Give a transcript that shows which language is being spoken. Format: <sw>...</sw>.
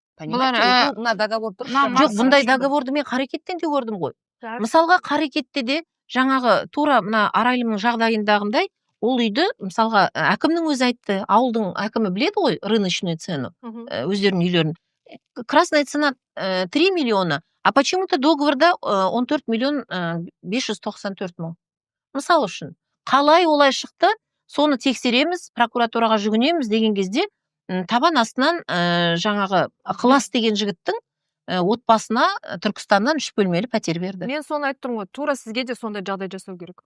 <kk>Мына договор тұр. Жоқ, бұндай договорды мен Қарекеттен де көрдім ғой. Мысалға Қарекетте де жаңағы тура мына Арайлымның жағдайындағындай ол үйді, мысалға әкімнің өзі айтты, ауылдың әкімі біледі ғой</kk> <ru>рыночную цену,</ru> <kk>өздерінің үйлерін.</kk> <ru>Красная цена 3 миллиона, а почему-то</ru> <kk>договорда 14 миллион 594 мың. Мысал үшін, қалай олай шықты, соны тексереміз, прокуратураға жүгінеміз деген кезде табан астынан жаңағы Ықылас деген жігіттің отбасына Түркістаннан 3 бөлмелі пәтер берді. Мен соны айттым ғой, тура сізге де сондай жағдай жасау керек.</kk>